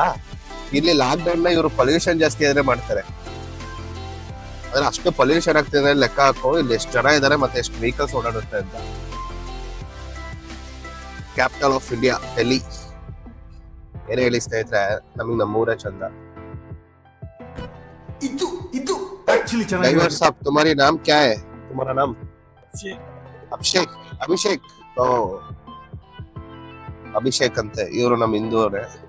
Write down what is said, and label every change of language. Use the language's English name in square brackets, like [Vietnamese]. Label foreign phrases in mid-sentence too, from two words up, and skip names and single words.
[Kannada] ಇಲ್ಲಿ ಲಾಕ್ ಡೌನ್ ನ ಇವರು ಪೊಲ್ಯೂಷನ್ ಜಾಸ್ತಿ ಆದ್ರೆ ಮಾಡ್ತಾರೆ. ಅಂದ್ರೆ ಅಷ್ಟು ಪೊಲ್ಯೂಷನ್ ಆಗ್ತಿದೆ ಲೆಕ್ಕ ಹಾಕೋ, ಇಲ್ಲಿ ಎಷ್ಟು ಜನ ಇದಾರೆ ಮತ್ತೆ ಎಷ್ಟು ವೆಹಿಕಲ್ಸ್ ಓಡಾಡುತ್ತೆ ಅಂತ. [English] Capital of India Delhi. [Kannada] ಏನೇ ಹೇಳಿ ಸ್ನೇಹಿತರೆ, ನಮಗ್ ನಮ್ಮೂರೇ ಚಂದ. [Hindi] ड्राइवर साहब, तुम्हारी नाम क्या है? तुम्हारा नाम? [Kannada] ಅಭಿಷೇಕ್. ಓ, ಅಭಿಷೇಕ್ ಅಂತೆ. ಇವರು ನಮ್ ಹಿಂದೂ ಅವರೇ.